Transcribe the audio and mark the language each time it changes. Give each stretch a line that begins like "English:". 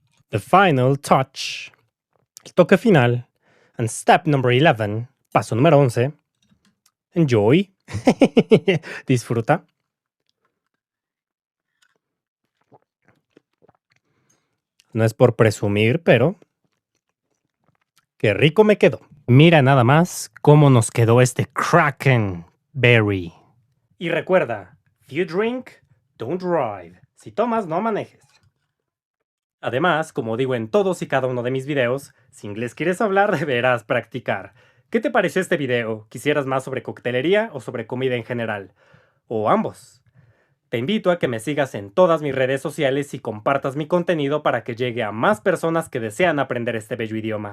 English: The final touch.
Spanish: El toque final.
English: And step number 11.
Spanish: Paso número 11.
English: Enjoy.
Spanish: Disfruta. No es por presumir, pero qué rico me quedó. Mira nada más cómo nos quedó este crackenberry. Y recuerda,
English: if you drink, don't drive.
Spanish: Si tomas, no manejes. Además, como digo en todos y cada uno de mis videos, si inglés quieres hablar, deberás practicar. ¿Qué te pareció este video? ¿Quisieras más sobre coctelería o sobre comida en general? ¿O ambos? Te invito a que me sigas en todas mis redes sociales y compartas mi contenido para que llegue a más personas que desean aprender este bello idioma.